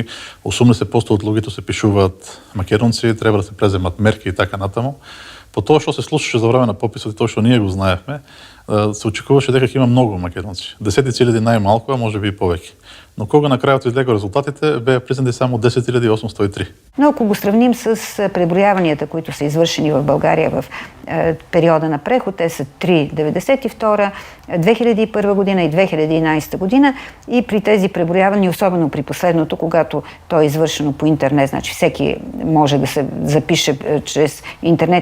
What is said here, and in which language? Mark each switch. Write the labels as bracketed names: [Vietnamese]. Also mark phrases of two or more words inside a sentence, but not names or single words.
[Macedonian] 80% од луѓето се пишуваат македонци, треба да се преземат мерки и така натаму. По тоа што се случуваше за време на пописот и тоа што ние го знаевме, се очекуваше дека има многу македонци. Десетици илјади најмалку, а можеби и повеќе. Но кога на крајот излега резултатите, беа признати само 10.803. [Bulgarian] Но ако го сравним с пребројаванията, които са извършени в България в периода на преход, те са 3.92, 2001 година и 2011 година, и при тези преброявания, особено при последното, когато то е извършено по интернет, значи всеки може да се запише чрез интернет.